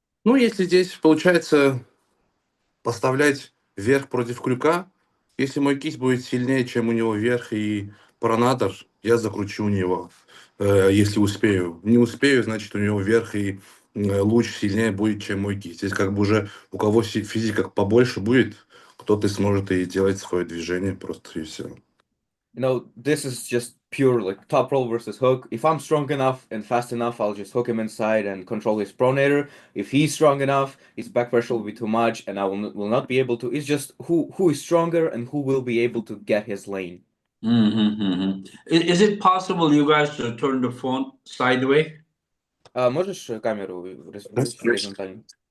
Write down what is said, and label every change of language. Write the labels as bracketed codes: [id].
[ru] Если здесь получается поставлять верх против крюка, если мой кисть будет сильнее, чем у него верх и пронатор, я закручу у него, если успею. Не успею, значит, у него верх и луч сильнее будет, чем мой кисть. Здесь как бы уже у кого физика побольше будет, кто-то сможет и делать свое движение просто и все. [en] This is just pure like top roll versus hook. If I'm strong enough and fast enough, I'll just hook him inside and control his pronator. If he's strong enough, his back pressure will be too much, and I will not be able to. It's just who is stronger and who will be able to get his lane. Is it possible you guys to turn the phone sideways? [ru] Можешь камеру развернуть горизонтально?